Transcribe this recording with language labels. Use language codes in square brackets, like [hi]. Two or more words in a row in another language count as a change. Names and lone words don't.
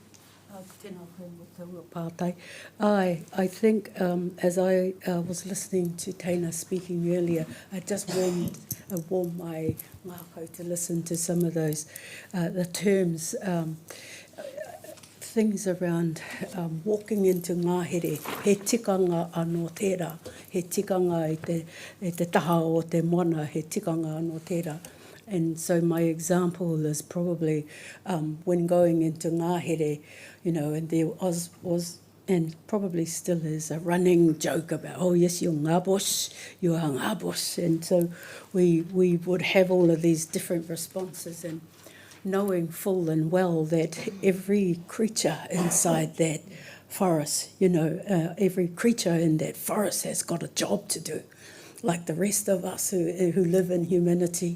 [en] I think as I was listening to Taina speaking earlier, I just warmed my ngākau to listen to some of those, the terms, things around walking into ngāhere, [mi] he tikanga anō tērā, he tikanga e te taha o te moana, he tikanga anō tērā. [en] And so my example is probably when going into ngāhere, and there was and probably still is a running joke about, oh yes, you're ngābosh, you are ngābosh. And so we would have all of these different responses, and knowing full and well that every creature inside that forest, every creature in that forest has got a job to do, like the rest of us who live in humanity.